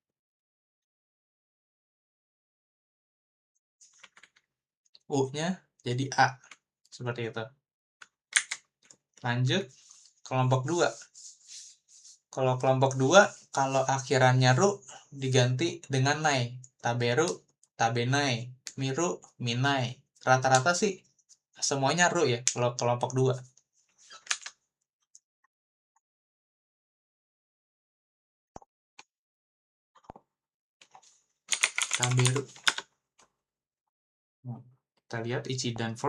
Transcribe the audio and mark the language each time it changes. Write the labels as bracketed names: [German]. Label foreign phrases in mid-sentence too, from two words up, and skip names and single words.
[Indonesian] U-nya jadi a, seperti itu. Lanjut kelompok 2. Kalau kelompok 2, kalau akhirannya ru diganti dengan nai. [Japanese] 食べる、食べない、見る、見ない. [Indonesian] Rata-rata sih semuanya ru ya kalau kelompok 2. Taberu. Kita lihat ichi dan verb.